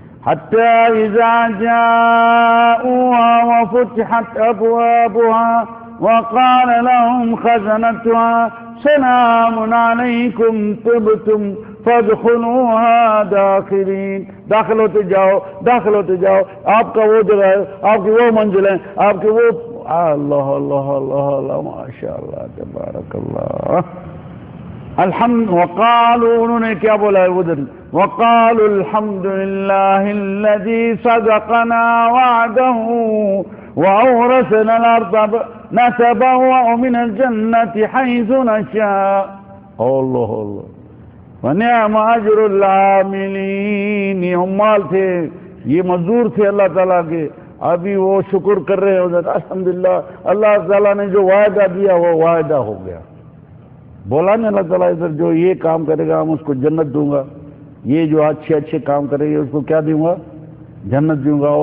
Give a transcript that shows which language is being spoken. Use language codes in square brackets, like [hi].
[ar] حَتَّى إِذَا جَاءُوهَا وَفُتِحَتْ أَبْوَابُهَا وَقَالَ لَهُمْ خَزَنَتُهَا سَلَامٌ عَلَيْكُمْ طِبْتُمْ فَادْخُلُوهَا دَاخِرِينَ. [ur] داخل ہوتے جاؤ، آپ کا وہ جگہ ہے، آپ کی وہ منزل ہے، آپ کی وہ. [ar] اللہ اللہ اللہ اللہ، ماشاء اللہ، تبارک اللہ. الحمد. وقالوا، [ur] انہوں نے کیا بولا ہے ادھر؟ [ar] وقالوا الحمد للہ الذی صدقنا وعده وأورثنا الأرض نتبوأ من الجنة حيث نشاء. اللہ اللہ، ونعم اجر العاملین. [ur] یہ عمال تھے، یہ مزدور تھے اللہ تعالیٰ کے، ابھی وہ شکر کر رہے ہیں. الحمدللہ، اللہ تعالیٰ نے جو وعدہ دیا وہ وعدہ ہو گیا. بولا نا اللہ تعالیٰ ادھر، جو یہ کام کرے گا ہم اس کو جنت دوں گا، یہ جو اچھے کام کرے گا اس کو کیا دوں گا؟ جنت دوں گا.